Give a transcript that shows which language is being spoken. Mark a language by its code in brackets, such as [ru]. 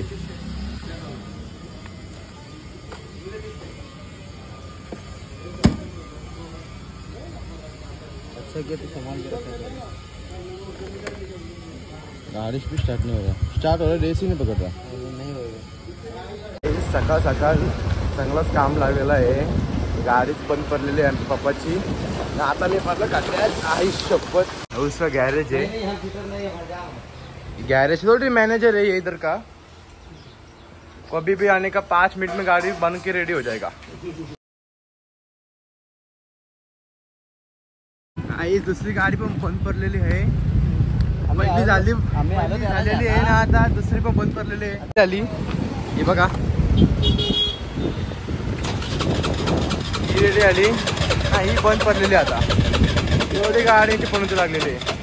[hi] अच्छा क्या तो सामान गाड़ी भी स्टार्ट नहीं हो रहा. स्टार्ट हो रहा रेस ही नहीं पकड़ रहा. नहीं होगा. [mr] सकाळ सकाळ चांगलंच काम लागलेलं आहे. गाडीच बंद पडलेली आहे आमच्या पप्पाची. आता मी म्हटलं काट्यात आई शपथ. [hi] उसका गैरेज है. गैरेज थोड़ी मैनेजर है ये इधर का. कभी भी आने का 5 मिनट में गाड़ी बन के रेडी हो जाएगा. [mr] आई दुसरी गाडी पण बंद पडलेली आहे. पहिली झालेली आहे ना. आता दुसरी पण बंद पडलेली आहे. झाली ही बघा. ही रेडी आली. ही बंद पडलेली आता. एवढी गाडीची पण लागलेली आहे.